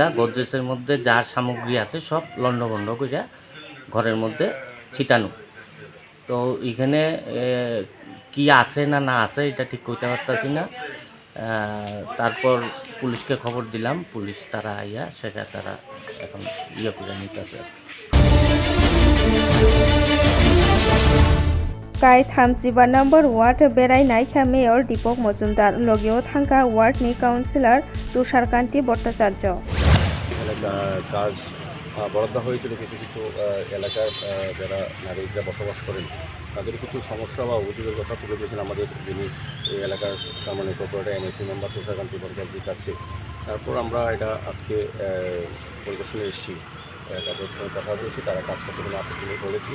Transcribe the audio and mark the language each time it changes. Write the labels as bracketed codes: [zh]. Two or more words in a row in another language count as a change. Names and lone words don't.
[bn] গোদরেজের মধ্যে যার সামগ্রী আছে সব লন্ডভন্ড করে ঘরের মধ্যে ছিটানো। তো এখানে কি আছে না না আছে এটা ঠিক কইতে পারতাছি না। তারপর পুলিশকে খবর দিলাম, পুলিশ তারা আইয়া সেটা তারা এখন করে নিতেছে। [trp] Kai 35 number ward berai naikha mayor Deepak Majumdar logio thangka ward ni councillor Tusharkanti Bhattacharya [bn] কাজ বরাদ্দ হয়েছিল কিছু কিছু এলাকার যারা নাগরিকরা বসবাস করেন তাদের কিছু সমস্যা বা অভিযোগের কথা তুলে দিয়েছেন আমাদের যিনি এই এলাকার সামান্য কর্পোরেটর [en] MAC member [bn] তুষারকান্তি ভট্টাচার্যের কাছে। তারপর আমরা এটা আজকে পরিদর্শনে এসেছি, তাদের কথা বলেছি, তারা কাজ করতে কোনো আপত্তি করেছি।